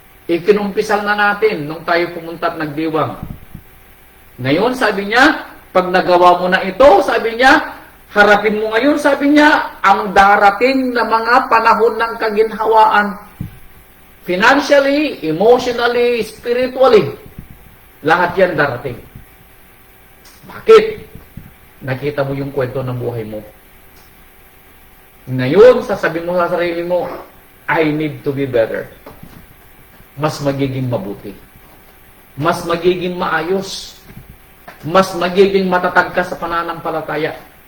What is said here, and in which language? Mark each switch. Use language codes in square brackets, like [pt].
[tl] Ikinumpisal na natin nung tayo pumunta at nagdiwang. Ngayon, sabi niya, pag nagawa mo na ito, sabi niya, harapin mo ngayon, sabi niya, ang darating na mga panahon ng kaginhawaan. [en] Financially, emotionally, spiritually. [tl] Lahat yan darating. Bakit? Nakita mo yung kwento ng buhay mo. Ngayon, sasabihin mo sa sarili mo, [en] I need to be better. [tl] Mas magiging mabuti. Mas magiging maayos. Mas magiging matatag ka sa pananampalataya.